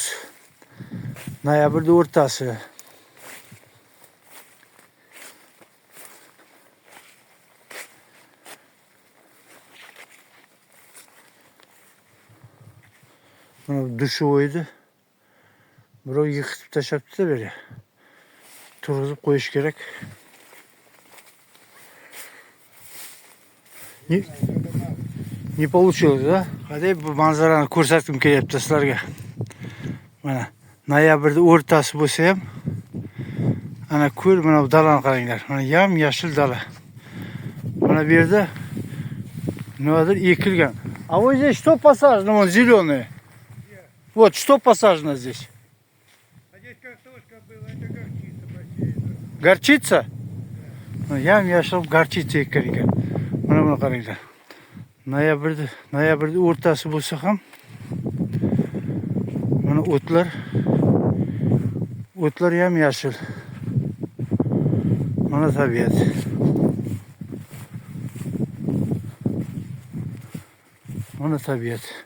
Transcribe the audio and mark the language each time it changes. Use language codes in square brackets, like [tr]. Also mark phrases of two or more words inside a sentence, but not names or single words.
[uz] Noyabrda o'rtasi. Mana dushovoydi. Birov yıkıp tashlabdi böyle. Turg'izib qo'yish kerak. [ru] Не получилось, да? [uz] Hadi bu manzarani ko'rsatkim kelyapti sizlarga. Mana noyabrda o'rtasi bo'lsa ham ana ko'l, mana bu dalani qaranglar. Mana yam-yashil dala. Mana bu yerda nimadir ekilgan. [ru] А вот здесь что посажено, вот зеленое? Вот что посажено здесь? Здесь картошка была, это горчица посеяна. Горчица? [uz] Yam-yashil горчица ekkan ekan. Mana buni qaranglar. Noyabrda o'rtasi bo'lsa ham mana o'tlar yam-yashil. Mana tabiat. Mana tabiat.